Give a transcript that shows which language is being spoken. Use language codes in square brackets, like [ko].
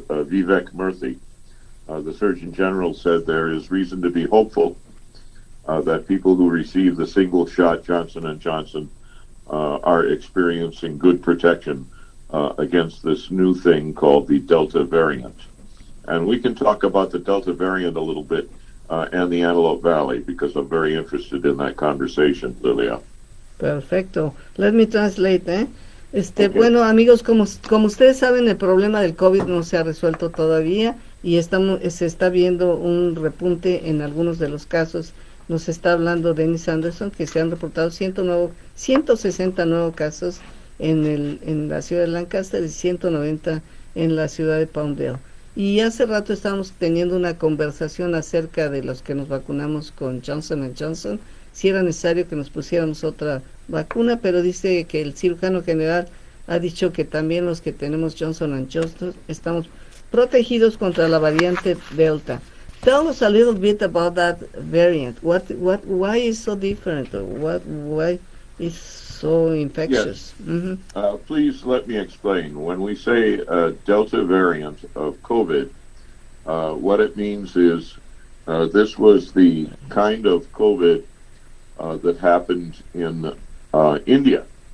[en] Vivek Murthy, the Surgeon General said there is reason to be hopeful that people who receive the single shot Johnson & Johnson are experiencing good protection against this new thing called the Delta variant. And we can talk about the Delta variant a little bit and the Antelope Valley, because I'm very interested in that conversation, Lilia. Perfecto. Let me translate, ¿eh? Okay. [es] Bueno, amigos, como ustedes saben, el problema del COVID no se ha resuelto todavía y se está viendo un repunte en algunos de los casos. Nos está hablando Dennis Anderson que se han reportado 160 nuevos casos en la ciudad de Lancaster y 190 en la ciudad de Palmdale. Y hace rato estábamos teniendo una conversación acerca de los que nos vacunamos con Johnson & Johnson, si era necesario que nos pusiéramos otra vacuna, pero dice que el cirujano general ha dicho que también los que tenemos Johnson & Johnson estamos protegidos contra la variante Delta. [en] Tell us a little bit about that variant. Why is so different? Or why is so infectious? Yes. Mm-hmm. Please let me explain. When we say Delta variant of COVID, what it means is this was the kind of COVID that happened in India.